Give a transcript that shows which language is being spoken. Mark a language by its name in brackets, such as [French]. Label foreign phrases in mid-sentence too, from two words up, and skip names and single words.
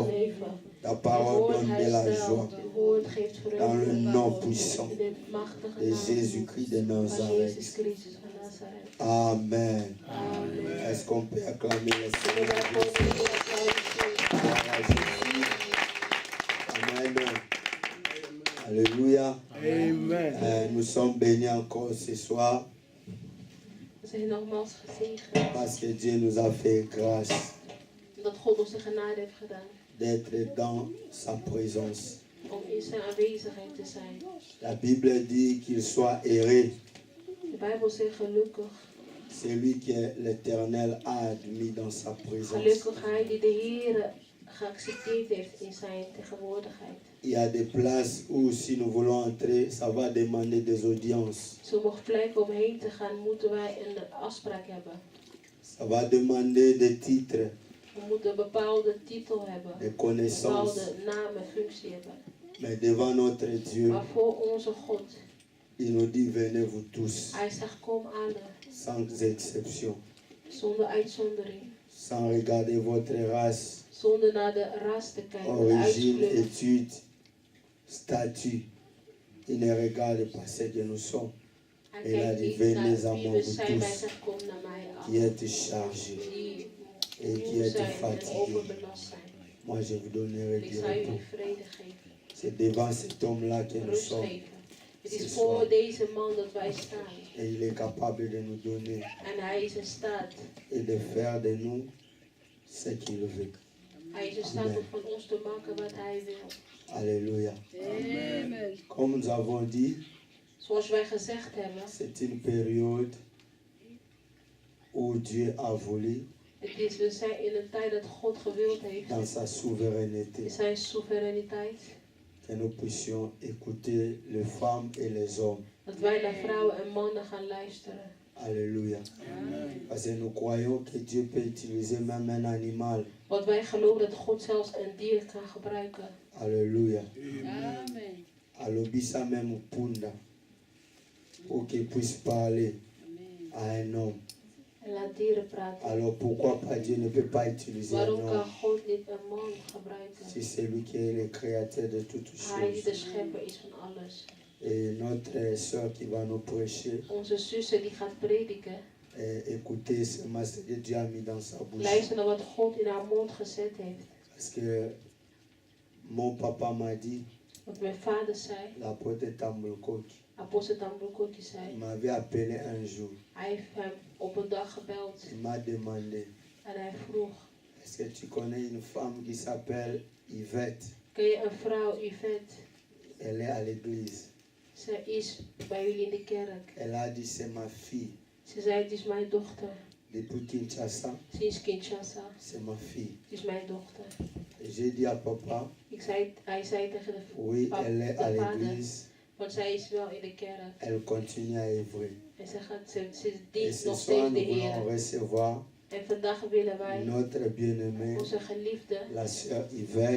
[French] Ta parole donne de la joie. Dans le nom puissant de Jésus-Christ de Nazareth. Amen. Est-ce qu'on peut acclamer le Seigneur? Amen. Alléluia. Amen. Nous sommes bénis encore ce soir. [Dutch] We zijn nogmaals gezegend [French] Parce que Dieu nous a fait grâce [Dutch] dat God ons de genade heeft gedaan [French] d'être dans sa présence. [Dutch] om in zijn aanwezigheid te zijn. [French] La Bible dit qu'il soit heureux [Dutch] De Bijbel zegt gelukkig. [French] celui que l'Éternel a admis dans sa présence. [Dutch] Gelukkig hij die de Heer geaccepteerd heeft in zijn tegenwoordigheid. [French] Il y a des places où si nous voulons entrer, ça va demander des audiences. [Dutch] Sommige plekken om heen te gaan moeten wij een afspraak hebben. [French] Ça va demander des titres, [Dutch] We moeten een bepaalde titel hebben. [French] des [Dutch] Een [French] connaissances. [Dutch] bepaalde naam en functie hebben. [French] Mais devant notre Dieu, [Dutch] Maar voor onze God, [French] il nous dit venez vous tous, [Dutch] hij zegt kom allen, [French] sans exception, [Dutch] zonder uitzondering. [French] sans regarder votre race, [Dutch] Zonder naar de ras te kijken, de [French] origine, [Dutch] uitskleur. [French] étude, statut. Il ne regarde pas ce que nous sommes. [Dutch] Hij [French] Il a [Dutch] kijkt [French] dit [Dutch] niet [French] venez [Dutch] naar [French] à [Dutch] wie [French] moi [Dutch] we [French] vous [Dutch] zijn, wij [French] tous, [Dutch] zeggen kom naar mij af. [French] qui êtes chargés [Dutch] Die [French] et qui [Dutch] moe [French] êtes [Dutch] zijn en [French] fatigués. [Dutch] overbelast zijn. [French] Moi je vous donnerai [Dutch] Ik [French] du [Dutch] zal jullie [French] repos. [Dutch] vrede geven, [French] C'est devant cet homme-là que nous [Dutch] rust [French] sommes. [Dutch] geven. Het [French] Ce [Dutch] is [French] soir. [Dutch] voor deze man dat wij staan. [French] Et il est capable de nous donner [Dutch] En hij is in staat. [French] et de faire de nous ce qu'il veut. [Dutch] Hij is in staat om van ons te maken wat hij wil. [French] Alléluia. Comme nous avons dit, [Dutch] Zoals wij gezegd hebben, [French] c'est une période où Dieu a voulu [Dutch] We zijn in een tijd dat God gewild heeft, [French] dans sa souveraineté, [Dutch] in zijn soevereiniteit, [French] que nous puissions écouter les femmes et les hommes. [Dutch] dat wij naar vrouwen en mannen gaan luisteren. [French] Alléluia. Parce que nous croyons que Dieu peut utiliser même un animal. [Dutch] Want wij geloven dat God zelfs een dier kan gebruiken. [French] Alléluia. Amen. Alobisa même punda pour qu'il puisse parler à un homme. [Dutch] En laat dieren praten. [French] Alors pourquoi pas Dieu ne peut pas utiliser un [Dutch] Waarom kan [French] homme [Dutch] God niet een man gebruiken? [French] si c'est lui qui est le créateur de toutes [Dutch] Hij die de [French] choses. [Dutch] schepper is van alles. [French] Et notre soeur qui va nous prêcher, [Dutch] Onze zuster die gaat prediken. [French] écoutez seulement ce que Dieu a mis dans sa bouche. [Dutch] Luister naar wat God in haar mond gezet heeft. [French] Parce que mon papa m'a dit, [Dutch] Wat mijn vader zei, [French] l'apôtre Tambulkoki, [Dutch] apostel Tambulkoki [French] il [Dutch] zei. [French] m'avait appelé un jour. [Dutch] Hij heeft hem op een dag gebeld [French] Il m'a demandé, [Dutch] en hij vroeg, [French] est-ce que tu connais une femme qui s'appelle Yvette? [Dutch] ken je een vrouw, Yvette? [French] Elle est à l'église. [Dutch] Zij is bij jullie in de kerk. [French] Elle a dit, c'est ma fille. [Dutch] Ze zei, het is mijn dochter. [French] Depuis Kinshasa, [Dutch] Sinds Kinshasa, [French] c'est ma fille. [Dutch] het is mijn dochter. [French] Et j'ai dit à papa, [Dutch] Hij zei tegen de [French] oui, elle est à [Dutch] de vader, [French] l'église. [Dutch] want zij is wel in de kerk. [French] Elle continue à œuvrer. [Dutch] En ze [French] Et [Dutch] dient [French] ce [Dutch] nog [French] soir, [Dutch] steeds de [French] nous voulons [Dutch] Heer. [French] recevoir [Dutch] En vandaag willen wij [French] notre bien-aimée, [Dutch] onze geliefde [French] la sœur Yvette.